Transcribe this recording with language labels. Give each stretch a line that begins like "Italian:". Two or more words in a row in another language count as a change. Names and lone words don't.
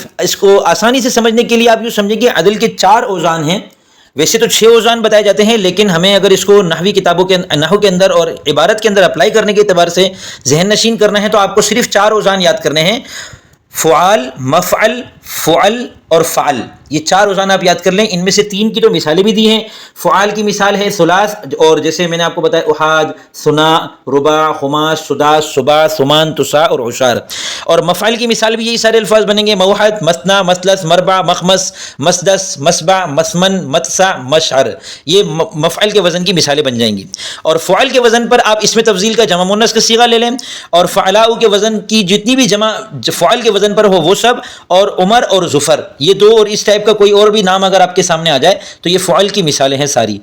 Urdu: اس کو آسانی سے سمجھنے کے لیے آپ یوں سمجھیں کہ عدل کے 4 اوزان ہیں، ویسے تو 6 اوزان بتائے جاتے ہیں، لیکن ہمیں اگر اس کو نحوی کتابوں کے نحو کے اندر اور عبارت کے اندر اپلائی کرنے کے اعتبار سے ذہن نشین کرنا ہے تو آپ کو صرف 4 اوزان یاد کرنے ہیں، فعال، مفعل، فعل اور فعل۔ یہ 4 اوزان آپ یاد کر لیں۔ ان میں سے 3 کی تو مثالیں بھی دی ہیں۔ فعال کی مثال ہے ثلاث، اور جیسے میں نے آپ کو بتایا
Arabic: احاد، ثنا، رباع، خماس، سداس، سباع، ثمان، تساع اور عشار۔
Urdu: اور مفعل کی مثال بھی یہی سارے الفاظ بنیں گے،
Arabic: موحد، مثنا، مثلث، مربع، مخمس، مسدس، مسبع، مسمن، متسع، مشعر۔
Urdu: یہ مفعل کے وزن کی مثالیں بن جائیں گی۔ اور فعل کے وزن پر آپ اسم تفضیل کا جمع مؤنث کا صیغہ لے لیں، اور فعلاء کے وزن کی جتنی بھی جمع فعل کے وزن پر ہو وہ سب، اور عمر اور ظفر، یہ 2 اور اس ٹائپ کا کوئی اور بھی نام اگر آپ کے سامنے آ جائے تو یہ فعل کی مثالیں ہیں ساری۔